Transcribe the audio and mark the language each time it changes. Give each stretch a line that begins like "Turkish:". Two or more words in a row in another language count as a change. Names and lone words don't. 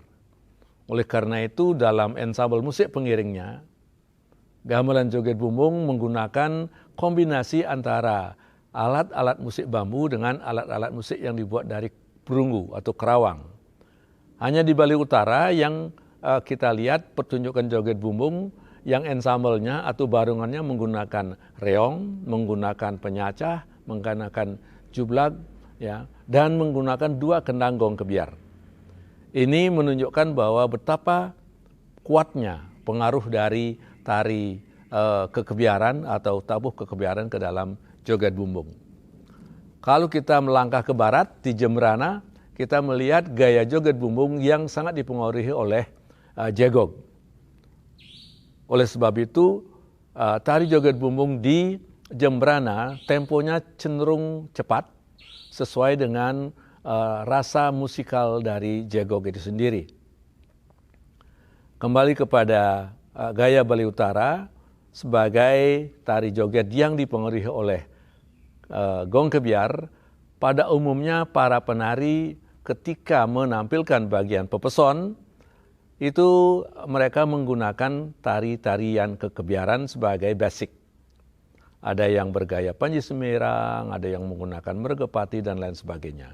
Indonesian: Oleh karena itu dalam ensembel musik pengiringnya, gamelan joget bumbung menggunakan kombinasi antara alat-alat musik bambu dengan alat-alat musik yang dibuat dari perunggu atau kerawang. Hanya di Bali Utara yang kita lihat pertunjukan joget bumbung yang ensamblenya atau barongannya menggunakan reong, menggunakan penyacah, menggunakan jublag, ya, dan menggunakan 2 kendang gong kebiar. Ini menunjukkan bahwa betapa kuatnya pengaruh dari tari kekebiaran atau tabuh kekebiaran ke dalam joget bumbung. Kalau kita melangkah ke barat di Jembrana, kita melihat gaya joget bumbung yang sangat dipengaruhi oleh jegog. Oleh sebab itu, tari joget bumbung di Jembrana temponya cenderung cepat sesuai dengan rasa musikal dari jegog itu sendiri. Kembali kepada gaya Bali Utara sebagai tari joget yang dipengaruhi oleh gong kebiar, pada umumnya para penari ketika menampilkan bagian pepeson, itu mereka menggunakan tari-tarian kekebiaran sebagai basic. Ada yang bergaya Panji Semirang, ada yang menggunakan mergepati, dan lain sebagainya.